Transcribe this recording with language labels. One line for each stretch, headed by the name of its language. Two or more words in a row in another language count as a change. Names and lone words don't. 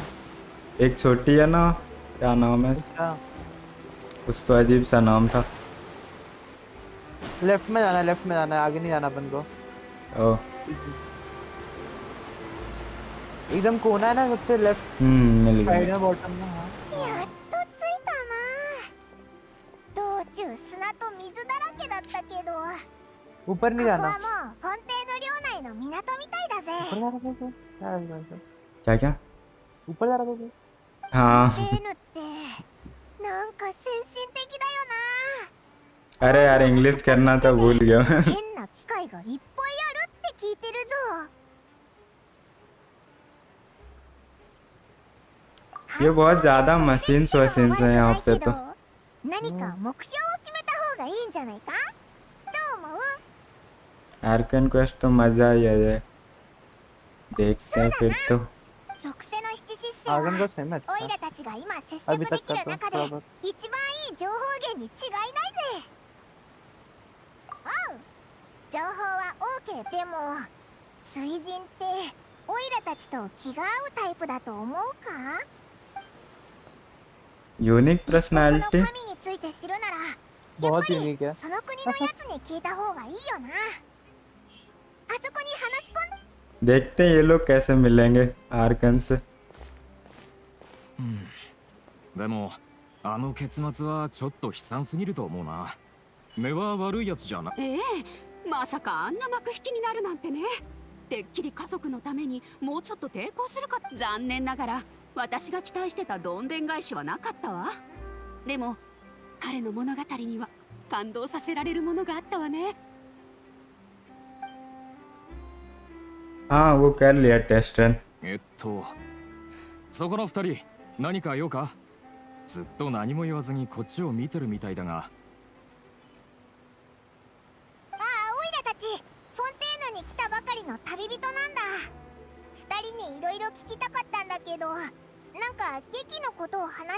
Hindi: एक छोटी है ना, क्या नाम है अच्छा, कुछ तो अजीब सा नाम था। लेफ्ट में जाना है, लेफ्ट में जाना है, आगे नहीं जाना अपन को। ओ एकदम कोना है ना सबसे लेफ्ट मिल साइड गया। में, बॉटम में। हाँ
Japanese: やっと着いたな。道中砂と水だらけだったけど、こ
Hindi: ऊपर नहीं
Japanese: こは
Hindi: जाना।
Japanese: もうフォンテーヌ領内の港みたいだ
Hindi: ऊपर
Japanese: ぜ。
Hindi: जा रहा था क्या? क्या है इधर? क्या क्या? ऊपर जा रहा था क्या?
Japanese: フォ
Hindi: हाँ
Japanese: ンテーヌってなんか先進的だよ
Hindi: अरे यार इंग्लिश करना था भूल गया
Japanese: な。変な機械がいっぱいあるって聞いてるぞ。
Hindi: ये बहुत ज्यादा मशीन्स वशीन्स हैं यहाँ पे तो।
Japanese: 何か目標を決めた方がいいんじゃないか？どう思う？
Hindi: आर्कन क्वेस्ट तो मजा ही आ जाए। देखते हैं फिर तो।
Japanese: 属性の七疾星
Hindi: आर्गन
Japanese: は
Hindi: का सेम है
Japanese: オイ
Hindi: अच्छा।
Japanese: ラたちが今接
Hindi: अभी
Japanese: 触で
Hindi: तक
Japanese: き
Hindi: का
Japanese: る
Hindi: तो
Japanese: 中
Hindi: थोड़ा
Japanese: で
Hindi: बहुत।
Japanese: 一番いい情報源に違いないぜ。うん、情報は OK。でも水神ってオイラたちと気が合うタイプだと思うか？
Hindi: यूनिक
Japanese: この
Hindi: पर्सनालिटी।
Japanese: 神について知るならやっ
Hindi: बहुत
Japanese: ぱり
Hindi: यूनिक है।
Japanese: その国のやつに聞いた方がいいよな。あそこに話し込ん
Hindi: देखते हैं ये लोग कैसे मिलेंगे आर्कन से।
Japanese: でもあの結末はちょっと悲惨すぎると思うな。目は悪いやつじゃな。ええ、まさかあんな幕引きになるなんてね。てっきり家族のためにもうちょっと抵抗するか。残念ながら私が期待してたどんでん返しはなかったわ。でも彼の物語には感動させられるものがあったわね。
Hindi: हाँ वो कर लिया टेस्ट रन।
Japanese: そこの二人何か用か。ずっと何も言わずにこっちを見てるみたいだが。ああ、オイラたちフォンテーヌに来たばかりの旅人なんだ。二人にいろいろ聞きたかったんだけど、なんか劇のことを話し。